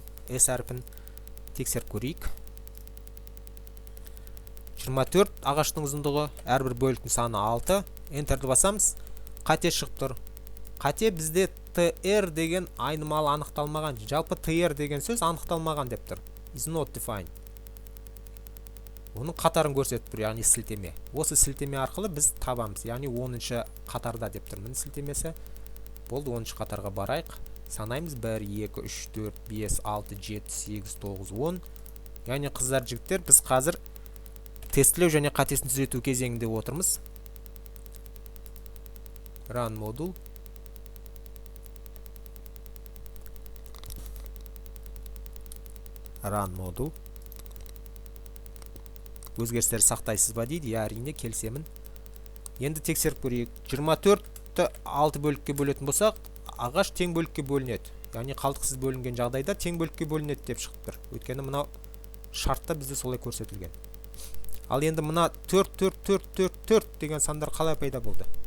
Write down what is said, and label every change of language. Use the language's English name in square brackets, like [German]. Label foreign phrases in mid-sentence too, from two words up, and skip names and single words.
[Kazakh] S әрпін тексеріп көрейік. 24 ағаштың ұзындығы, әрбір бөліктің саны 6. Enterді басамыз, қате шығып тұр. Қате бізде tr деген айнымалы анықталмаған. Жалпы tr деген сөз анықталмаған деп тұр. [English] Is not defined. [Kazakh] Оның қатарын көрсетіп тұр, яғни сілтеме. Осы сілтеме арқылы біз табамыз, яғни 10-шы қатарда деп тұр. Міне сілтемесі. Болды, 10-шы қатарға барайық. Санаймыз 1, 2, 3, 4, 5, 6, 7, 8, 9, 10. Яғни қыздар, жігіттер, біз қазір тестілеу және қатесін түзету кезеңінде отырмыз. [English] Run module. Run module. [Kazakh] Өзгерістер сақтайсыз ба дейді, әрине келісемін. Енді тексеріп көрейік. 24-ті 6 бөлікке бөлетін болсақ, ағаш тең бөлікке бөлінеді. Яғни қалдықсыз бөлінген жағдайда тең бөлікке бөлінеді деп шығып тұр. Өйткені мына шартта бізде солай көрсетілген. Ал енді мына 4, 4, 4, 4, 4 деген сандар қалай пайда болды?